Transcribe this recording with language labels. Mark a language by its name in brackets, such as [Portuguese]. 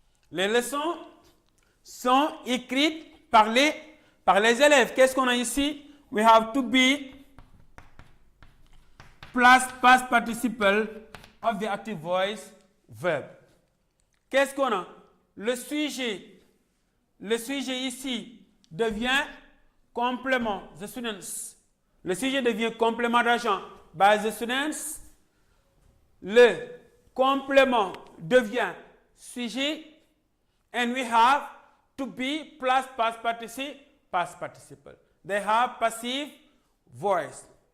[French] Les leçons sont écrites par les élèves. Qu'est-ce qu'on a ici? [English] We have to be plus past participle of the active voice verb. [French] Qu'est-ce qu'on a? Le sujet ici devient complément, [English] the students. [French] Le sujet devient complément d'agent, [English] by the students. [French] Le complément devient sujet. [English] And we have to be plus past participle. They have passive voice.